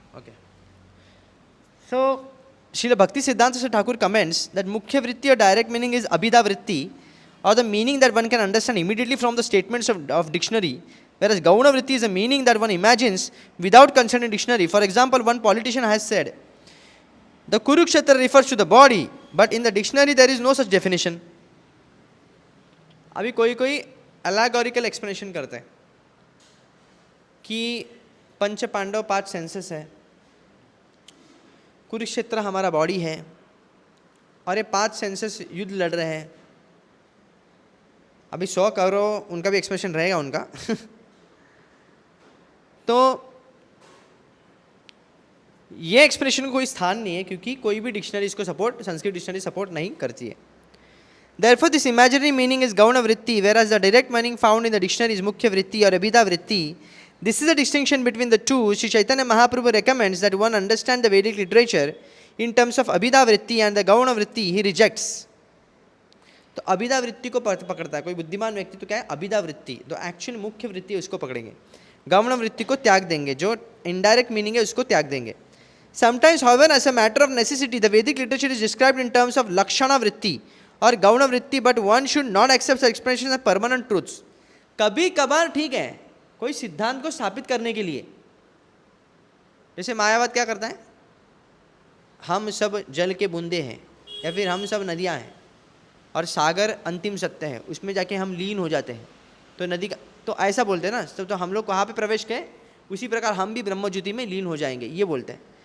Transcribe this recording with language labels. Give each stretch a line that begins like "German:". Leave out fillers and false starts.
English: Okay, so Srila Bhakti Siddhanta से Thakur comments that मुख्य वृत्ति और डायरेक्ट मीनिंग इज अभिधा वृत्ति, or the meaning that one can understand immediately from the statements of dictionary, whereas gauna vritti is a meaning that one imagines without consulting dictionary. For example, one politician has said, the Kurukshetra refers to the body, but in the dictionary there is no such definition.
Hindi: अभी कोई कोई
English: allegorical explanation
Hindi: करते हैं कि पंच Pandav 5 senses है, कुरुक्षेत्र हमारा body है, और ये 5 सेंसेस युद्ध लड़ रहे हैं। अभी 100 करोड़ उनका भी एक्सप्रेशन रहेगा उनका तो ये एक्सप्रेशन को कोई स्थान नहीं है, क्योंकि कोई भी डिक्शनरी इसको सपोर्ट, संस्कृत डिक्शनरी सपोर्ट नहीं करती है।
English: Therefore, this imaginary meaning is gauna vritti, whereas the direct meaning found in the dictionary is mukhya vritti or abhida vritti. This is a distinction between the two. Sri Chaitanya Mahaprabhu recommends that one understand the Vedic literature in terms of abhida vritti, and the gauna vritti he rejects.
Hindi: तो अभिधा वृत्ति को पकड़ता है कोई बुद्धिमान व्यक्ति, तो क्या है? अभिधा वृत्ति। तो एक्चुअल मुख्य वृत्ति है उसको पकड़ेंगे, गौण वृत्ति को त्याग देंगे, जो इनडायरेक्ट मीनिंग है उसको त्याग देंगे।
English: Sometimes however as a matter of necessity the Vedic literature is described in terms of lakshana vritti or gauna vritti, but one should not accept such explanations as permanent truths.
Hindi: कभी कभार ठीक है, कोई सिद्धांत को स्थापित करने के लिए। जैसे मायावाद क्या करता है, हम सब जल के बूंदे हैं, या फिर हम सब नदियां हैं और सागर अंतिम सत्य है, उसमें जाके हम लीन हो जाते हैं। तो नदी का तो ऐसा बोलते हैं ना, तो हम लोग वहाँ पे प्रवेश किए, उसी प्रकार हम भी ब्रह्मज्योति में लीन हो जाएंगे, ये बोलते हैं।